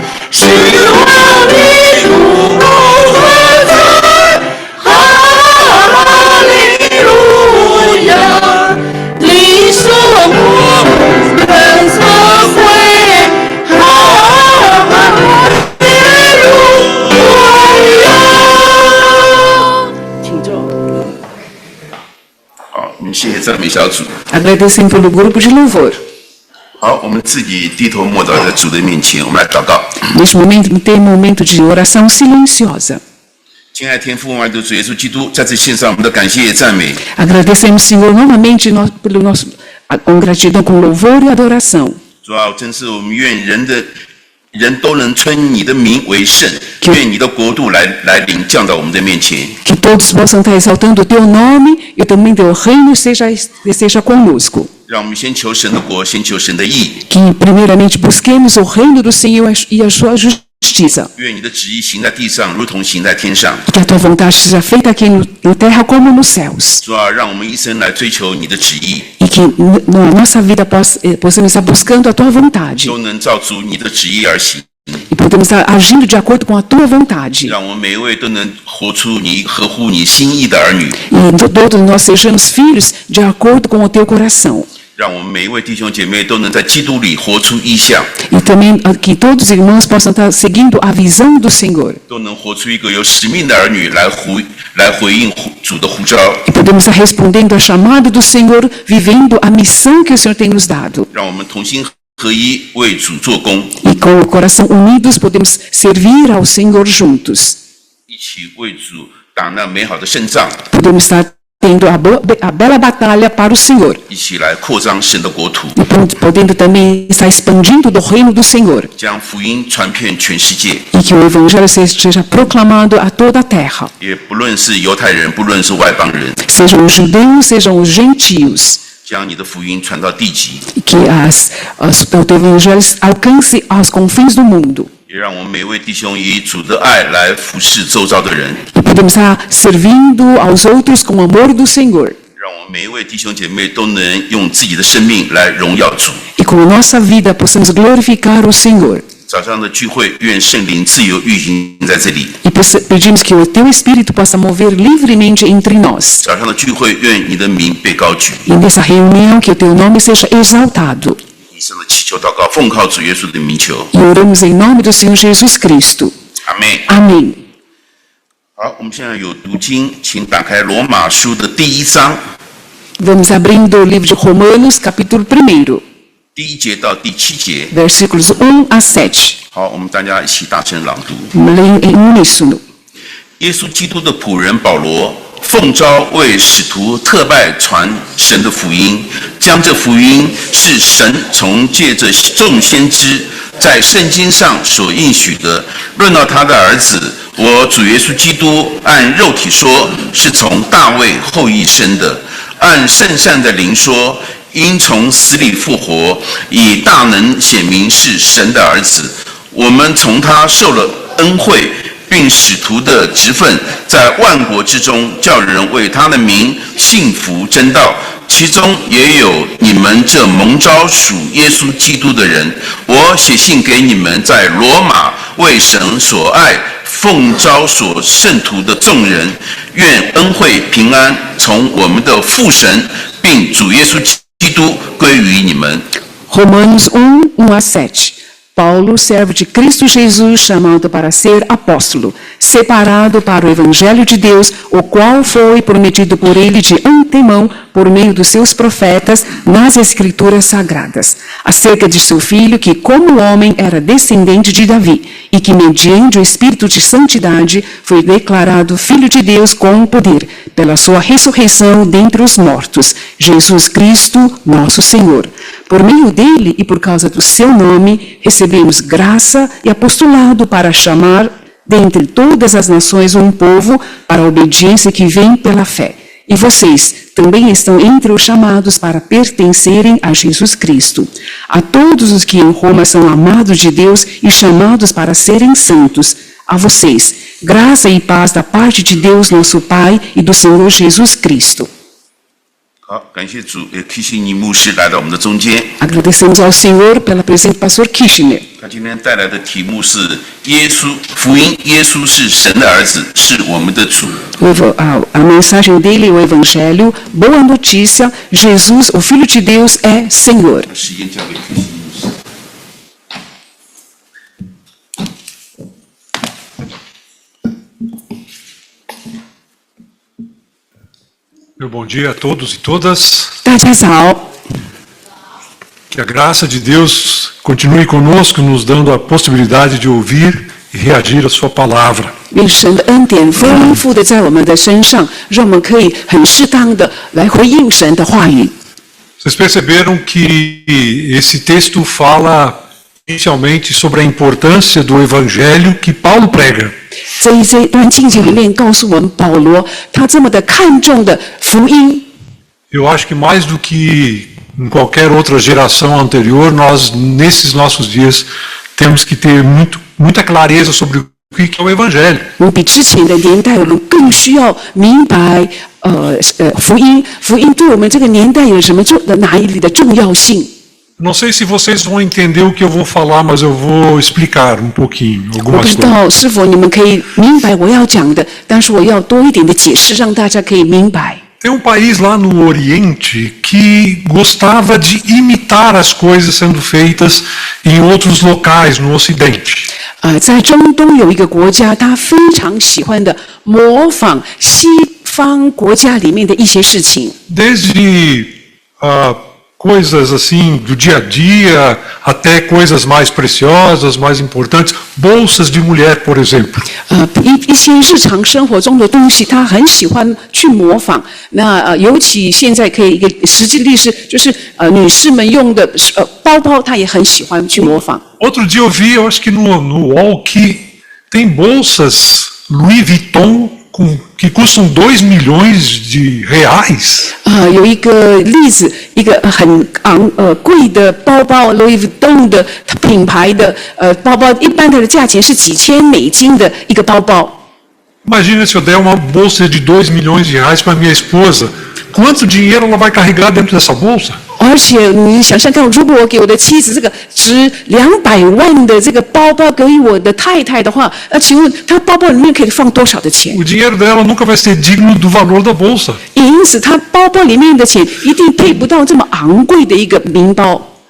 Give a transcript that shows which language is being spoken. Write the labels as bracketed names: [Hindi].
[Chinese] 是我的主何在，哈利路亚！你说我们所会，哈利路亚！请坐。好，我们谢谢赞美小组。 [Portuguese] Agradecendo pelo grupo de louvor. [Chinese] 好，我们自己低头默祷在主的面前，我们来祷告。 [Portuguese] Neste momento, tem momento de oração silenciosa. [Chinese] 亲爱的天父，爱的主耶稣基督，再次献上我们的感谢赞美。 [Portuguese] Agradecemos, Senhor, novamente pelo nosso, com gratidão, com louvor e adoração. [Chinese] 主啊，真是我们愿人都能称你的名为圣，愿你的国度来临降到我们的面前。 [Portuguese] Que todos possam estar exaltando o teu nome e também teu reino esteja conosco. [Chinese] 让我们先求神的国，先求神的义。 [Portuguese] Que primeiramente busquemos o reino do Senhor e a sua justiça. [Chinese] 愿你的旨意行在地上，如同行在天上。 [Portuguese] Que a tua vontade seja feita aqui na terra como nos céus. [Chinese] 主啊，让我们一生来追求你的旨意， [Portuguese] E que na nossa vida possamos estar buscando a tua vontade. [Chinese] 都能照足你的旨意而行。 [Portuguese] E podemos estar agindo de acordo com a tua vontade. [Chinese] 让我们每一位都能活出你合乎你心意的儿女。 [Portuguese] E todos nós sejamos filhos de acordo com o teu coração. [Chinese] 让我们每一位弟兄姐妹都能在基督里活出意象， [Portuguese] E também que todos os irmãos possam estar seguindo a visão do Senhor. [Chinese] 都能活出一个有使命的儿女来回应主的呼召。 [Portuguese] E podemos estar respondendo à chamada do Senhor, vivendo a missão que o Senhor tem nos dado. [Chinese] 让我们同心合一为主做工， [Portuguese] E com o coração unidos podemos servir ao Senhor juntos. [Chinese] 一起为主打那美好的胜仗， [Portuguese] Podemos estar tendo a bela batalha para o Senhor. [Chinese] 一起来扩张神的国土， [Portuguese] E podendo também estar expandindo do reino do Senhor. [Chinese] 将福音传遍全世界。 [Portuguese] E que o Evangelho seja proclamado a toda a terra. [Chinese] 也不论是犹太人，不论是外邦人， [Portuguese] Sejam os judeus, sejam os gentios. [Chinese] 将你的福音传到地极。 [Portuguese] E que o teu Evangelho alcance aos confins do mundo. [Chinese] 也让我们每位弟兄以主的爱来服侍周遭的人， [Portuguese] E podemos estar servindo aos outros com o amor do Senhor. [Chinese] 让我们每一位弟兄姐妹都能用自己的生命来荣耀主。 [Portuguese] E com a nossa vida possamos glorificar o Senhor. [Chinese] 早上的聚会，愿圣灵自由运行在这里。 [Portuguese] E pedimos que o teu Espírito possa mover livremente entre nós. [Chinese] 早上的聚会，愿你的名被高举。 [Portuguese] E nessa reunião que o teu nome seja exaltado. [Chinese] 以上的祈求祷告，奉靠主耶稣的名求， [Portuguese] E oramos em nome do Senhor Jesus Cristo. [Chinese] 阿妹。 [Portuguese] Amém. [Chinese] 好，我们现在有读经，请打开罗马书的第1章 [Portuguese] Vamos abrindo o livro de Romanos, capítulo 1, [Chinese] 第1节到第7节。 [Portuguese] versículos 1 a 7. [Chinese] 好，我们大家一起大声朗读。 [Portuguese] Vamos ler em uníssono. [Chinese] 耶稣基督的仆人保罗，奉召为使徒特拜传神的福音，将这福音是神从借着众先知在圣经上所应许的，论到他的儿子，我主耶稣基督按肉体说，是从大卫后裔生的；按圣善的灵说，因从死里复活，以大能显明是神的儿子。我们从他受了恩惠，并使徒的职分，在万国之中叫人为他的名信服真道，其中也有你们这蒙召属耶稣基督的人。我写信给你们在罗马为神所爱奉召所圣徒的众人，愿恩惠平安从我们的父神并主耶稣基督归于你们。 [Portuguese] Romanos 1 a 7. Paulo, servo de Cristo Jesus, chamado para ser apóstolo, separado para o Evangelho de Deus, o qual foi prometido por ele de antemão por meio dos seus profetas nas Escrituras Sagradas, acerca de seu filho que, como homem, era descendente de Davi, e que, mediante o Espírito de Santidade, foi declarado Filho de Deus com poder, pela sua ressurreição dentre os mortos, Jesus Cristo, nosso Senhor. Por meio dele e por causa do seu nome, recebemos graça e apostolado para chamar dentre todas as nações um povo para a obediência que vem pela fé. E vocês também estão entre os chamados para pertencerem a Jesus Cristo. A todos os que em Roma são amados de Deus e chamados para serem santos, a vocês, graça e paz da parte de Deus, nosso Pai, e do Senhor Jesus Cristo. [Chinese] 好，感谢主，也提醒你牧师来到我们的中间。 [Portuguese] Agradecemos ao Senhor pela presença do pastor Kirchner. [Chinese] 他今天带来的题目是耶稣福音，耶稣是神的儿子，是我们的主。 [Portuguese] A mensagem dele, o Evangelho, boa notícia, Jesus, o Filho de Deus, é Senhor. [Chinese] 时间交给提醒牧师。 [Portuguese] Meu bom dia a todos e todas. [Chinese] 大家早， [Portuguese] Que a graça de Deus continue conosco, nos dando a possibilidade de ouvir e reagir à sua palavra. [Chinese] 愿神的恩典丰富的在我们的身上，让我们可以很适当的来回应神的话语。 [Portuguese] Vocês perceberam que esse texto fala inicialmente sobre a importância do evangelho que Paulo prega. [Chinese] 这一段经节里面告诉我们，保罗他这么的看重的福音。 [Portuguese] Eu acho que mais do que em qualquer outra geração anterior, nós, nesses nossos dias, temos que ter muita clareza sobre o que é o evangelho. [Chinese] 比之前的年代，我们更需要明白，福音对我们这个年代有什么哪里的重要性。 [Portuguese] Não sei se vocês vão entender o que eu vou falar, mas eu vou explicar um pouquinho [Chinese] 我 [Portuguese] algumas [Chinese] 不知 [Portuguese] coisas. [Chinese] 道是否你们可以明白我要讲的，但是我要多一点的解释，让大家可以明白。 [Portuguese] Tem um país lá no Oriente que gostava de imitar as coisas sendo feitas em outros locais no Ocidente. [Chinese] 在中东有一个国家，他非常喜欢的模仿西方国家里面的一些事情。 [Portuguese] Desde coisas assim do dia a dia até coisas mais preciosas, mais importantes, bolsas de mulher, por exemplo. [Chinese] 一些日常生活中的东西，他很喜欢去模仿。那尤其现在可以一个实际的例子，就是女士们用的包包，他也很喜欢去模仿。 [Portuguese] Outro dia eu vi, eu acho que no UOL, que tem bolsas Louis Vuitton que custam 2 milhões de reais. [Chinese] 有一个例子，一个很贵的包包 ，Louis Vuitton 的品牌的包包，一般的价钱是几千美金的一个包包。 [Portuguese] Imagina se eu der uma bolsa de 2 milhões de reais para minha esposa. Quanto dinheiro ela vai carregar dentro dessa bolsa? [Chinese] 而且你想想看，如果我给我的妻子这个值200万的这个包包给我的太太的话，请问她包包里面可以放多少的钱？ [Portuguese] O dinheiro dela nunca vai ser digno do valor da bolsa. [Chinese] 因此，她包包里面的钱一定配不到这么昂贵的一个名包。